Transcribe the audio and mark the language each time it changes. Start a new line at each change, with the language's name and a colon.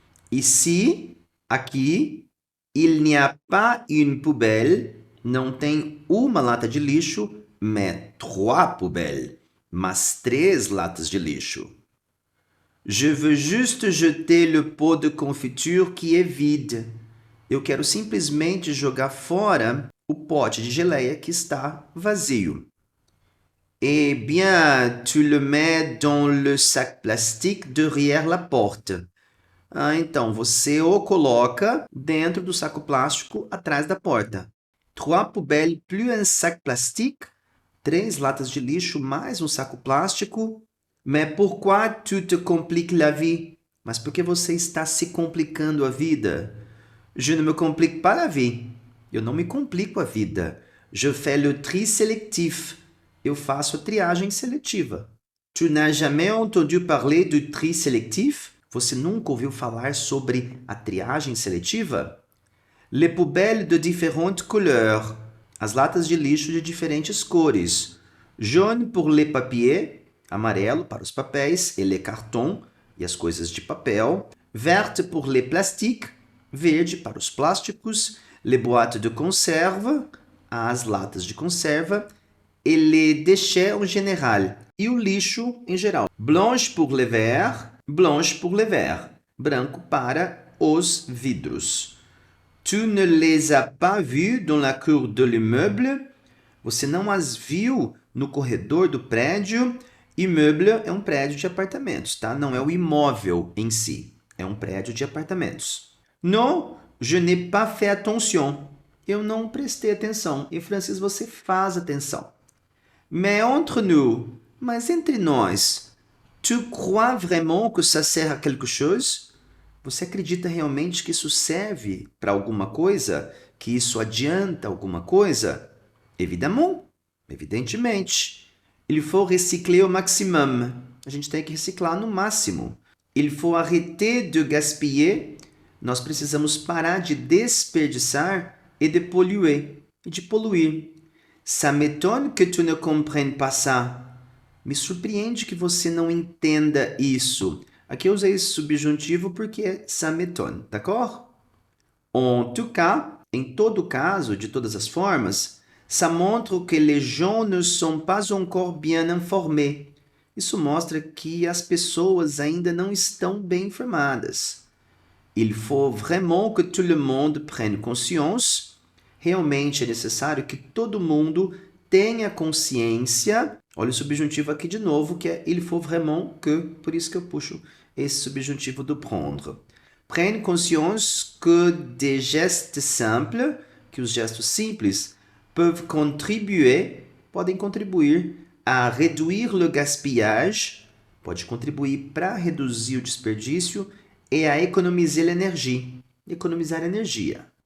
French: Ici, aqui, il n'y a pas une poubelle.
Portuguese: Não tem uma lata de lixo,
French: mais 3 poubelles.
Portuguese: Mas 3 latas de lixo.
French: Je veux juste jeter le pot de confiture qui est vide.
Portuguese: Eu quero simplesmente jogar fora o pote de geleia que está vazio.
French: Eh bien, tu le mets dans le sac plastique derrière la porte.
Portuguese: Então, você o coloca dentro do saco plástico atrás da porta.
French: 3 poubelles plus un sac plastique.
Portuguese: 3 latas de lixo mais um saco plástico.
French: Mais pourquoi tu te compliques la vie?
Portuguese: Mas por que você está se complicando a vida?
French: Je ne me complique pas la vie.
Portuguese: Eu não me complico a vida.
French: Je fais le tri sélectif.
Portuguese: Eu faço a triagem seletiva.
French: Tu n'as jamais entendu parler du tri sélectif?
Portuguese: Você nunca ouviu falar sobre a triagem seletiva?
French: Les poubelles de différentes couleurs.
Portuguese: As latas de lixo de diferentes cores.
French: Jaune pour les papiers.
Portuguese: Amarelo para os papéis.
French: Et les cartons.
Portuguese: E as coisas de papel.
French: Verte pour les plastiques.
Portuguese: Verde para os plásticos.
French: Les boîtes de conserve.
Portuguese: As latas de conserva.
French: Et les déchets en général.
Portuguese: E o lixo em geral.
French: Blanche pour les verres. Blanche pour les verres.
Portuguese: Branco para os vidros.
French: Tu ne les as pas vus dans la cour de l'immeuble?
Portuguese: Você não as viu no corredor do prédio? Immeuble é um prédio de apartamentos, tá? Não é o imóvel em si. É um prédio de apartamentos.
French: Non, je n'ai pas fait attention.
Portuguese: Eu não prestei atenção. Em francês você faz atenção.
French: Mais entre nous,
Portuguese: mas entre nós,
French: tu crois vraiment que ça sert à quelque chose?
Portuguese: Você acredita realmente que isso serve para alguma coisa? Que isso adianta alguma coisa?
French: Évidemment, evidentemente. Il faut recycler au maximum.
Portuguese: A gente tem que reciclar no máximo.
French: Il faut arrêter de gaspiller.
Portuguese: Nós precisamos parar de desperdiçar e
French: de polluer,
Portuguese: e de poluir.
French: Ça m'étonne que tu ne comprennes pas ça.
Portuguese: Me surpreende que você não entenda isso. Aqui eu usei esse subjuntivo porque é
French: ça m'étonne,
Portuguese: d'accord?
French: En tout cas,
Portuguese: em todo caso, de todas as formas,
French: Ça montre que les gens ne sont pas encore bien informés.
Portuguese: Isso mostra que as pessoas ainda não estão bem informadas.
French: Il faut vraiment que tout le monde prenne conscience.
Portuguese: Realmente é necessário que todo mundo tenha consciência. Olha o subjuntivo aqui de novo, que é
French: il faut vraiment que,
Portuguese: por isso que eu puxo esse subjuntivo do prendre.
French: Prenne conscience que des gestes simples,
Portuguese: que os gestos simples, podem contribuir a
French: réduire le gaspillage,
Portuguese: pode contribuir para reduzir o desperdício e a
French: économiser l'énergie,
Portuguese: economizar energia.